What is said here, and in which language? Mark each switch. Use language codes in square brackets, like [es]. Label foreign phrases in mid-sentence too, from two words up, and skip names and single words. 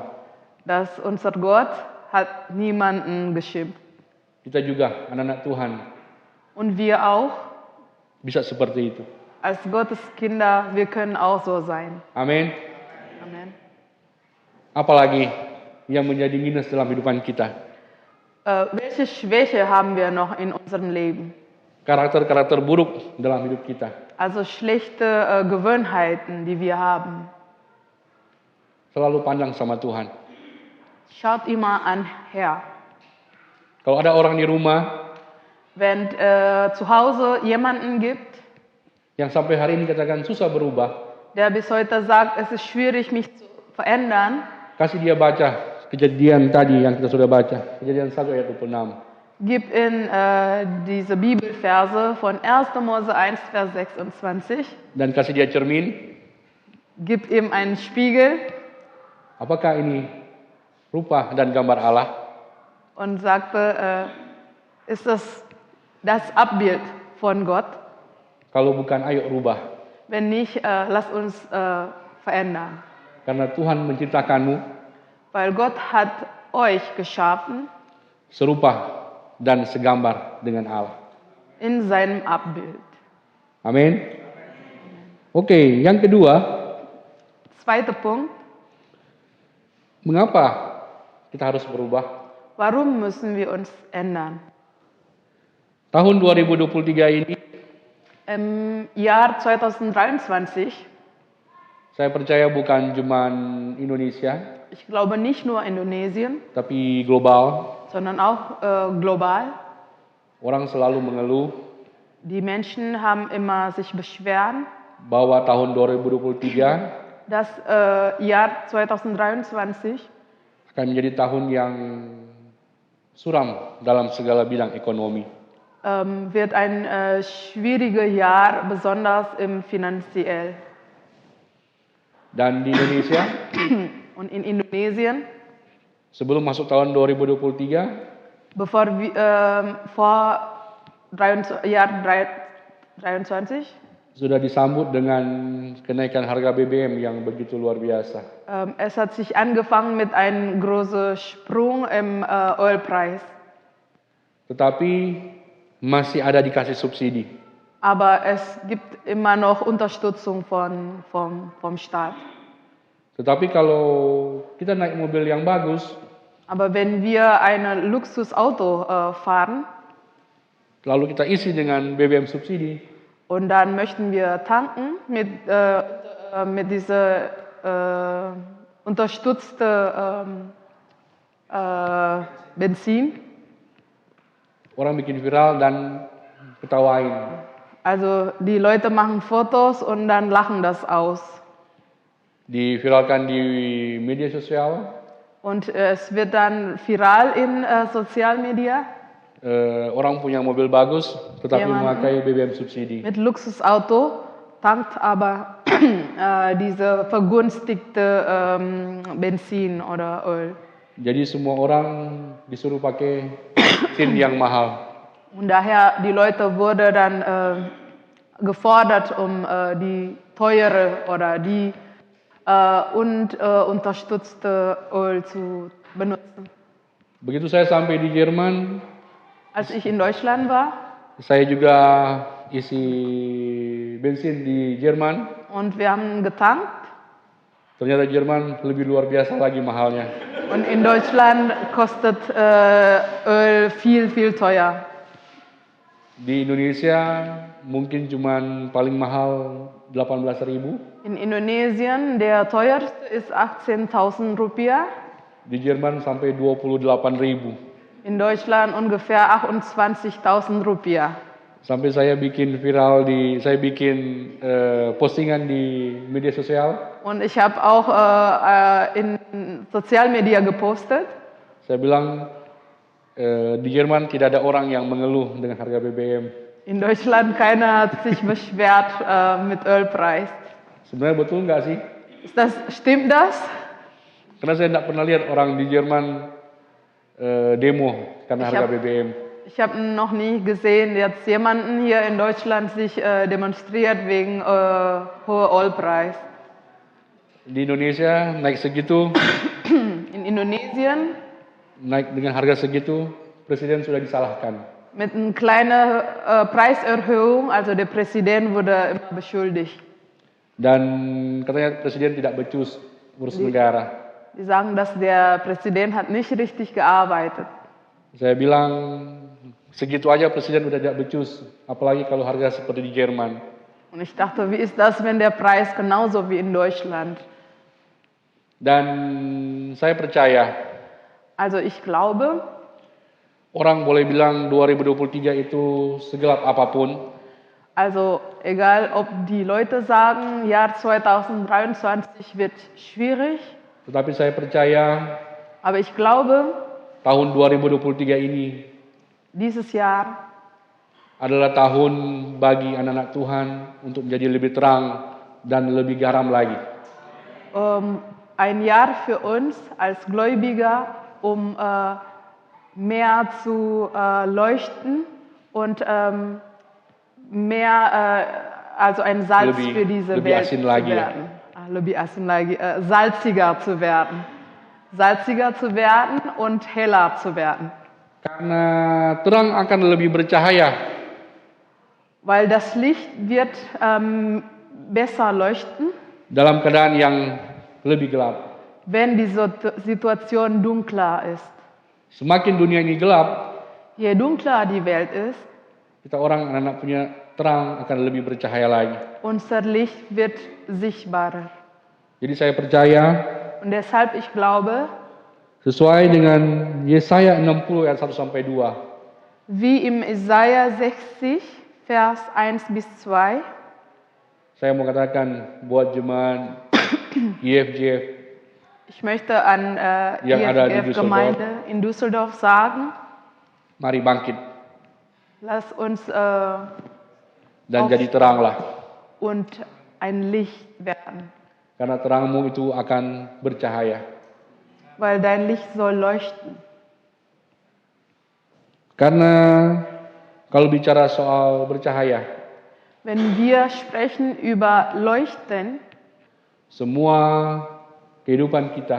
[de] dass unser Gott hat niemanden geschimpft. [id] kita juga anak-anak Tuhan [de] Und wir auch, [id] bisa seperti itu. [de] als Gottes Kinder, wir können auch so sein. [id] Amin. [de] Amen. [id] Apalagi yang menjadi minus dalam kehidupan kita. [de] welche Schwäche haben wir noch in unserem Leben? [id] Karakter-karakter buruk dalam hidup kita. [de] Also schlechte Gewohnheiten, die wir haben. [id] Selalu pandang sama Tuhan. [de] Schaut immer an Herr. [id] Kalau ada orang di rumah [de] Wenn zu Hause jemanden gibt, [id] yang sampai hari ini katakan susah berubah, [de] der bis heute sagt, es ist schwierig, mich zu verändern, [id] kasih dia baca kejadian tadi yang kita sudah baca. Kejadian 1 ayat 26. [de] gib in diese Bibelverse von 1. Mose 1, Vers 26, [id] Dan kasih dia cermin. [de] gib ihm einen Spiegel [id] Apakah ini rupa dan gambar Allah? [de] und sagte, ist das Abbild von Gott? [id] Kalau bukan, ayo rubah. [de] Wenn nicht, lass uns verändern. [id] Karena Tuhan menciptakanmu [de] Weil Gott hat euch geschaffen [id] serupa dan segambar dengan Allah. [de] in seinem Abbild. [id] Amin. Oke, yang kedua, [de] Zweiter Punkt, [id] mengapa kita harus berubah? [de] warum müssen wir uns ändern? [id] Tahun 2023 ini [de] Im Jahr 2023, [id] saya percaya bukan cuma Indonesia, [de] ich glaube nicht nur Indonesien, [id] tapi global. [de] sondern auch global, [id] Orang selalu mengeluh [de] die Menschen haben immer sich beschweren, [id] bahwa tahun 2023 [de] das Jahr 2023 [id] akan menjadi tahun yang suram dalam segala bidang ekonomi. [de] wird ein schwieriges Jahr, besonders im finanziell. [id] Dan di Indonesia, [de] Und in Indonesien, [id] sebelum masuk tahun 2023, [de] bevor wir, vor Jahr 23 [id] sudah disambut dengan kenaikan harga BBM yang begitu luar biasa. [de] es hat sich angefangen mit einem großen Sprung im Ölpreis. [id] Tetapi masih ada dikasih subsidi. [de] Aber es gibt immer noch Unterstützung vom Staat. [id] Tetapi kalau kita naik mobil yang bagus, [de] Aber wenn wir ein Luxusauto fahren [id] lalu kita isi dengan BBM subsidi, [de] und dann möchten wir tanken mit dieser unterstützte Benzin, [id] orang bikin viral dan ketawain. [de] also die Leute machen Fotos und dann lachen das aus. [id] Diviralkan di media sosial, [de] Und es wird dann viral in Sozialmedia [id] orang punya mobil bagus tetapi Iya, Mang. memakai BBM subsidi. [de] mit Luxusauto, tankt aber diese vergünstigte Benzin oder Öl. [id] Jadi semua orang disuruh pakai SIM yang mahal. [de] Und daher, die Leute wurden dann gefordert, die teure oder die unterstützte Öl zu benutzen. [id] Begitu saya sampai di Jerman, [de] Als ich in Deutschland war [id] saya juga isi bensin di Jerman. [de] und wir haben getankt [id] Ternyata Jerman lebih luar biasa lagi mahalnya. [de] und in Deutschland kostet Öl viel, viel teuer. [id] Di Indonesia mungkin cuman paling mahal 18.000. [de] In Indonesien der teuerste ist 18.000 Rupiah, [id] Di Jerman sampai 28.000. [de] in Deutschland ungefähr 28.000 Rupiah. [id] Sampai saya bikin postingan di media sosial. [de] Und ich habe auch in Sozialmedia gepostet. [id] Saya bilang di Jerman tidak ada orang yang mengeluh dengan harga BBM. [de] In Deutschland keiner hat sich beschwert mit Ölpreis. [id] Sebenarnya betul nggak sih? [de] Stimmt das? [id] Karena saya tidak pernah lihat orang di Jerman demo karena harga BBM. [de] Ich habe noch nie gesehen, jetzt jemanden hier in Deutschland sich demonstriert wegen hoher Ölpreis. [id] Di Indonesia naik segitu, [de] In Indonesien [id] naik dengan harga segitu, presiden sudah disalahkan. [de] mit einer kleinen Preiserhöhung, also der Präsident wurde immer beschuldigt. [id] Dan katanya presiden tidak becus urus negara. [de] Die sagen, dass der Präsident hat nicht richtig gearbeitet. [id] Saya bilang, segitu aja presiden udah tidak becus, apalagi kalau harga seperti di Jerman. [de] Und ich dachte, wie ist das, wenn der Preis genauso wie in Deutschland? [id] Dan saya percaya, [de] Also ich glaube, [id] orang boleh bilang 2023 itu segelap apapun, [de] also egal ob die Leute sagen, Jahr 2023 wird schwierig, [id] tetapi saya percaya [de] aber ich glaube, [id] tahun 2023 ini [de] dieses Jahr [id] adalah tahun bagi anak-anak Tuhan untuk menjadi lebih terang dan lebih garam lagi. [de] ein Jahr für uns als Gläubiger, mehr zu leuchten und mehr, also ein Salz für diese [id] lebih [de] Welt [id] asin [de] zu [id] lagi ya. werden. Lebih asin lagi, [de] salziger zu werden. Salziger zu werden und heller zu werden. [id] Karena terang akan lebih bercahaya [de] Weil das Licht wird besser leuchten, [id] dalam keadaan yang lebih gelap. [de] wenn die Situation dunkler ist. [id] Semakin dunia ini gelap, [de] Je dunkler die Welt ist, [id] kita orang anak-anak punya terang akan lebih bercahaya lagi. [de] unser Licht wird sichtbarer. [id] Jadi saya percaya [de] Und deshalb, ich glaube, [id] sesuai dengan Yesaya 60 ayat 1 sampai 2. [de] wie im Jesaja 60, Vers 1 bis 2, [id] Saya mau katakan buat jemaat IFJF, [de] ich möchte an [id] Yang ada di [de] IFF-Gemeinde in Düsseldorf sagen, [id] mari bangkit [de] lass uns [id] dan jadi teranglah. [de] und ein Licht werden, [id] Karena terangmu itu akan bercahaya. [de] weil dein Licht soll leuchten. [id] Karena kalau bicara soal bercahaya, [de] Wenn wir sprechen über Leuchten, [id] semua kehidupan kita